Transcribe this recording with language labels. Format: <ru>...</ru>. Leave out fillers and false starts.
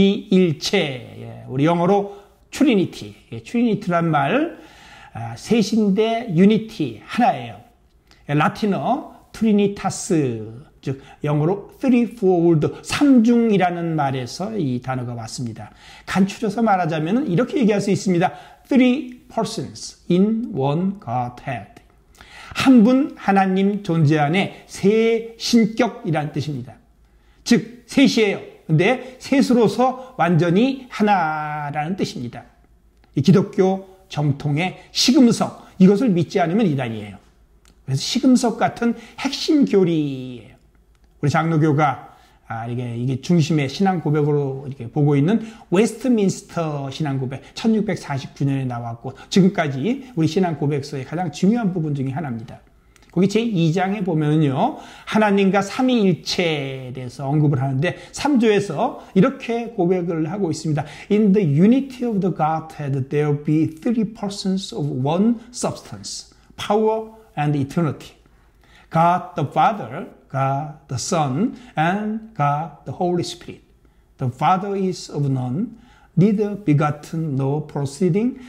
<ko>삼위일체, 우리 영어로 트리니티, 트리니티란 말, 셋인데 유니티, 하나예요. 라틴어 트리니타스, 즉 영어로 threefold, 삼중이라는 말에서 이 단어가 왔습니다. 간추려서 말하자면 이렇게 얘기할 수 있습니다.</ko> <en>Three persons in one Godhead.</en> <ko>한 분 하나님 존재 안에 세 신격이라는 뜻입니다. 즉 셋이에요. 근데 셋으로서 완전히 하나라는 뜻입니다. 이 기독교 정통의 시금석, 이것을 믿지 않으면 이단이에요. 그래서 시금석 같은 핵심 교리예요. 우리 장로교가 이게 중심의 신앙 고백으로 이렇게 보고 있는 웨스트민스터 신앙 고백, 1649년에 나왔고 지금까지 우리 신앙 고백서의 가장 중요한 부분 중에 하나입니다. 거기 제2장에 보면요, 하나님과 삼위일체에 대해서 언급을 하는데 3조에서 이렇게 고백을 하고 있습니다.</ko> <en>In the unity of the Godhead there be three persons of one substance, power and eternity. God the Father, God the Son, and God the Holy Spirit. The Father is of none, neither begotten nor proceeding.</en>